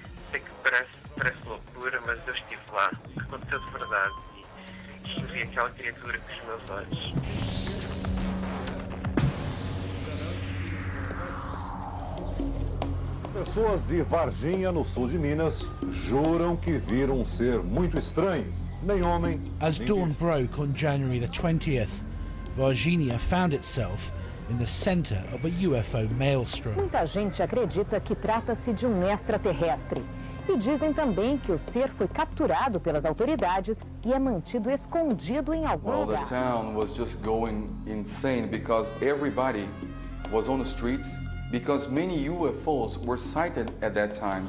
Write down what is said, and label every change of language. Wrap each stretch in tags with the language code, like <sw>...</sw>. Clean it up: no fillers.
<pt>Sei que parece loucura, mas eu estive lá. Aconteceu de verdade e vi aquela criatura com os meus olhos. Pessoas de Varginha, no sul de Minas, juram que viram um ser muito estranho. Nem homem.</pt> <en>As dawn broke on January the 20th, Varginha found itself in the center of a UFO maelstrom.</en> <pt>Muita gente acredita que trata-se de um extraterrestre. E dizem também que o ser foi capturado pelas autoridades e é mantido escondido em algum lugar.</pt> <en>The town was just going insane because everybody was on the streets because many UFOs were sighted at that time.</en>